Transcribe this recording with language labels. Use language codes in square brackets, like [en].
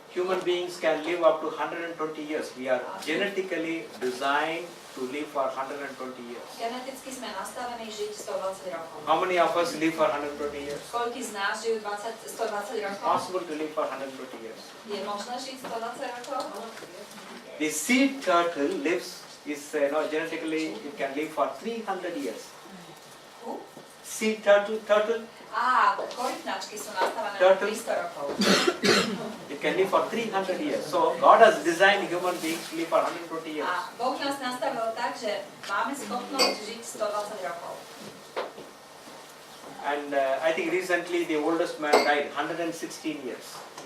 [en] Human beings can live up to 120 years. We are genetically designed to live for 120 years. [sk] Geneticky sme nastavení žiť 120 rokov. [en] How many of us live for 120 years? [sk] Koľký z nás žijú 120 rokov? [en] Possible to live for 120 years. [sk] Je možné žiť 120 rokov? [en] The sea turtle genetically it can live for 300 years. Who? Sea turtle, [sk] Korytnačky sú nastavené na [en] Turtle. [sk] 300 rokov. [en] it can live for 300 years. So God has designed human beings to live for 120 years. [sk] A Boh nás nastavil tak, že máme schopnosť žiť 120 rokov. [en] And I think recently the oldest man died 116 years.